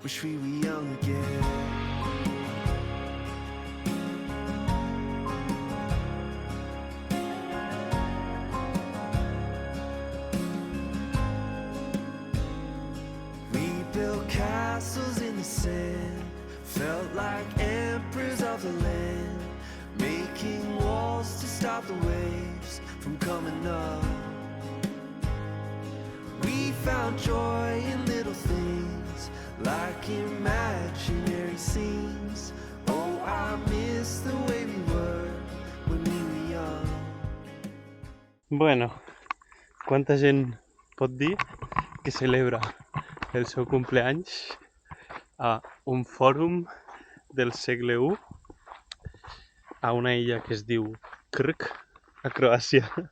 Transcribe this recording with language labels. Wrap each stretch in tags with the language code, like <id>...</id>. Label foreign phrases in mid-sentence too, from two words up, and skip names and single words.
<en>wish we were young again. We built castles in the sand, felt like emperors of the land, making walls to stop the waves from coming up. We found joy in little things, like imaginary scenes. Oh, I miss the way we were when we were young.</en> <ca>Bueno, quanta gent pot dir que celebra el seu cumpleaños a un fòrum del segle I a una illa que es diu Krk, a Croàcia.</ca>